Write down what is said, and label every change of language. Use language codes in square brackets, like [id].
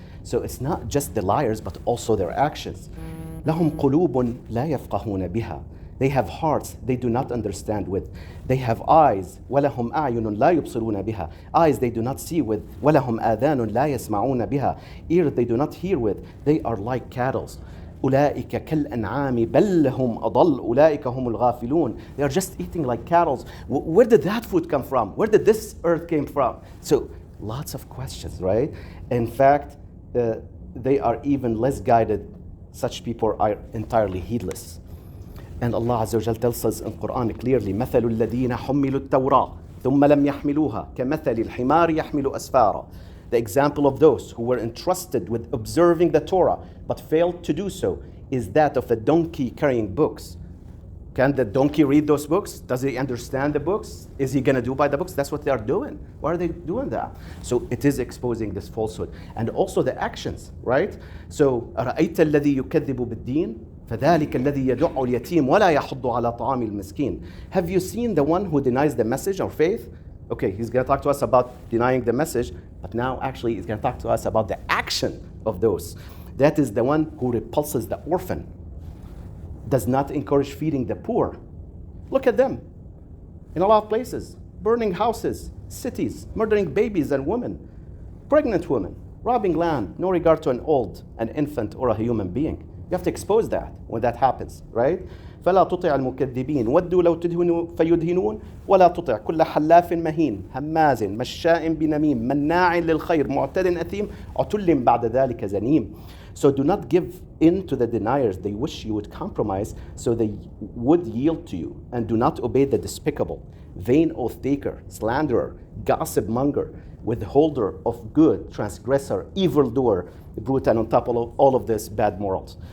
[en] So it's not just the liars, but also their actions. [ar] لهم قلوب لا يفقهون بها. [en] They have hearts they do not understand with. They have eyes. [ar] ولهم أعين لا يبصرون بها. [en] Eyes they do not see with. [ar] ولهم آذان لا يسمعون بها. [en] Ears they do not hear with. They are like cattle. [ar] أولئك كالأنعام بل هم أضل. أولئك هم الغافلون. [en] They are just eating like cattle. Where did that food come from? Where did this earth came from? So lots of questions, right? In fact, they are even less guided. Such people are entirely heedless. And Allah Azza wa Jal tells us in Quran clearly, [ar] مثل الذين حملوا التوراة ثم لم يحملوها كمثل الحمار يحمل أسفارا. [en] The example of those who were entrusted with observing the Torah but failed to do so is that of a donkey carrying books. Can the donkey read those books? Does he understand the books? Is he going to do by the books? That's what they are doing. Why are they doing that? So it is exposing this falsehood. And also the actions, right? [ar] So أرأيت الذي يكذب بالدين فذلك الذي يدع اليتيم ولا يحض على طعام المسكين. [en] Have you seen the one who denies the message or faith? Okay, he's going to talk to us about denying the message, but now actually he's going to talk to us about the action of those. That is the one who repulses the orphan, does not encourage feeding the poor. Look at them in a lot of places, burning houses, cities, murdering babies and women, pregnant women, robbing land, no regard to an old, an infant, or a human being. You have to expose that when that happens, right? [ar] فلا تطع المكذبين ودوا لو تدهنوا فيدهنون ولا تطع كل حلاف مهين هماز مشاء بنميم مناع للخير معتد أثيم عتل بعد ذلك زنيم. [en] So do not give in to the deniers. They wish you would compromise so they would yield to you. And do not obey the despicable, vain oath taker, slanderer, gossip monger, withholder of good, transgressor, evildoer, brute, and on top of all of this, bad morals.